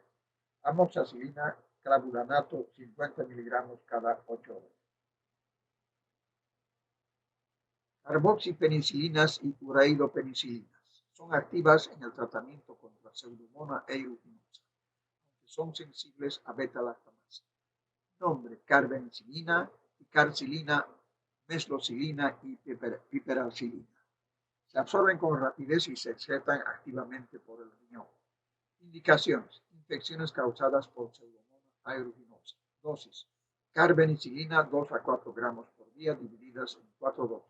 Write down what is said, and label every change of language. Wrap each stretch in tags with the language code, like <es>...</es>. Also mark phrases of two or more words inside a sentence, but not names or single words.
<es>Amoxicilina, clavulanato 50 miligramos cada 8 horas. Carboxipenicilinas y uridopenicilinas son activas en el tratamiento contra Pseudomonas aeruginosa, aunque son sensibles a beta-lactamasa. Nombre: carbenicilina, piperacilina, meslocilina y piperacilina. Se absorben con rapidez y se excretan activamente por el riñón. Indicaciones: infecciones causadas por Pseudomonas aeruginosa. Dosis: carbenicilina 2 a 4 gramos por día divididas en 4 dosis.</es>